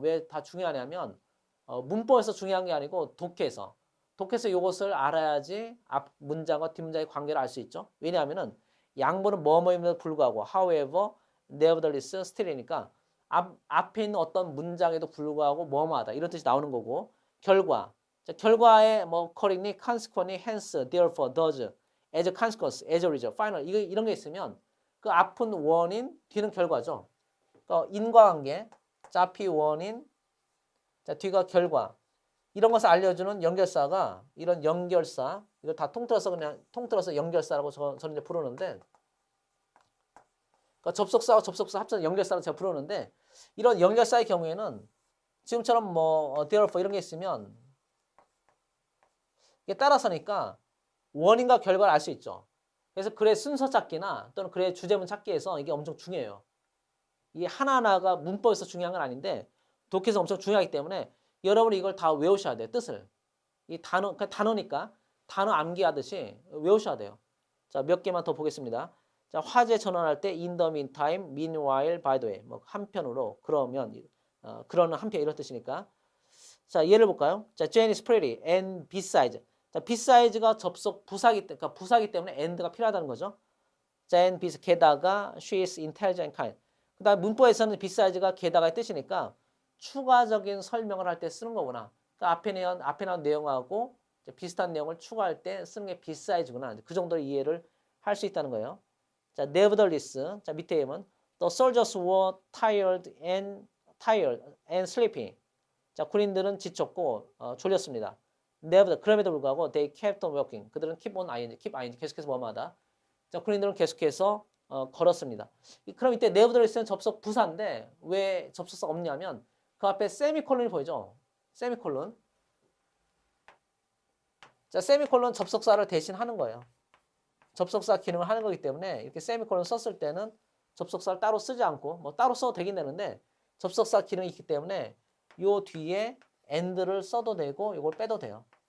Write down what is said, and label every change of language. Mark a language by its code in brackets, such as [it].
[ko] 왜 다 중요하냐면 문법에서 중요한 게 아니고 독해에서 이것을 알아야지 앞 문장과 뒷 문장의 관계를 알 수 있죠. 왜냐하면은 양보는 뭐뭐임에도 불구하고 however, nevertheless, still이니까 앞에 있는 어떤 문장에도 불구하고 뭐뭐하다 이런 뜻이 나오는 거고 결과. 자, 결과에 뭐 accordingly, consequently, hence, therefore, thus, as a consequence, as a result, final 이런 게 있으면 그 앞은 원인, 뒤는 결과죠. 그러니까 인과관계, 자, 앞이 원인, 자, 뒤가 결과. 이런 것을 알려주는 연결사가 이런 연결사 이걸 다 통틀어서 연결사라고 저는 이제 부르는데 그러니까 접속사와 접속사 합쳐서 연결사라고 제가 부르는데 이런 연결사의 경우에는 지금처럼 뭐 therefore 이런 게 있으면 이게 따라서니까 원인과 결과를 알 수 있죠. 그래서 글의 순서 찾기나 또는 글의 주제문 찾기에서 이게 엄청 중요해요. 이게 하나하나가 문법에서 중요한 건 아닌데 독해에서 엄청 중요하기 때문에 여러분이 이걸 다 외우셔야 돼요. 뜻을. 이 단어니까 단어 암기하듯이 외우셔야 돼요. 자, 몇 개만 더 보겠습니다. 자, 화제 전환할 때 in the meantime, meanwhile, by the way. 뭐 한편으로 그러면 그러는 한편 이런 뜻이니까. 자, 예를 볼까요? [en] 자, Jane is pretty and besides. [ko] 자, beside가 접속 부사기 때문에 and가 필요하다는 거죠. [en] Jane [ko] 게다가 [en] she is intelligent and kind. [ko] 그다음 문법에서는 besides가 게다가의 뜻이니까 추가적인 설명을 할 때 쓰는 거구나. 그러니까 앞에 나온 내용하고 비슷한 내용을 추가할 때 쓰는 게 besides구나. 그 정도로 이해를 할 수 있다는 거예요. 자, nevertheless. [en] 자, 밑에 보면 the soldiers were tired and sleeping. [ko] 자, 군인들은 지쳤고 졸렸습니다. 그럼에도 불구하고 [en] they kept on walking. [ko] 그들은 keep ing 계속해서 뭐뭐하다. 자, 군인들은 계속해서 걸었습니다. 그럼 이때 nevertheless는 접속 부사인데 왜 접속사가 없냐면 그 앞에 세미콜론이 보이죠? 세미콜론. 자, 세미콜론 접속사를 대신 하는 거예요. 접속사 기능을 하는 거기 때문에 이렇게 세미콜론 썼을 때는 접속사를 따로 쓰지 않고 뭐 따로 써도 되긴 되는데 접속사 기능이 있기 때문에 요 뒤에 and를 써도 되고 이걸 빼도 돼요.